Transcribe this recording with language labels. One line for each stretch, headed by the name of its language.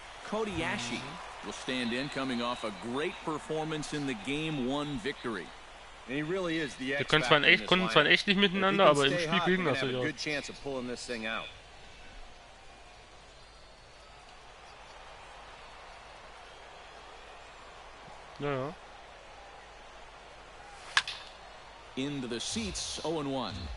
English: Cody Ashe will stand in, coming off a great performance in the Game 1 victory. And he really is the
German: Die konnten zwar in echt nicht miteinander, aber im Spiel gegen das ja.
English: Good chance of pulling this thing out.
German: Ja, ja.
English: Into the seats, 0-1.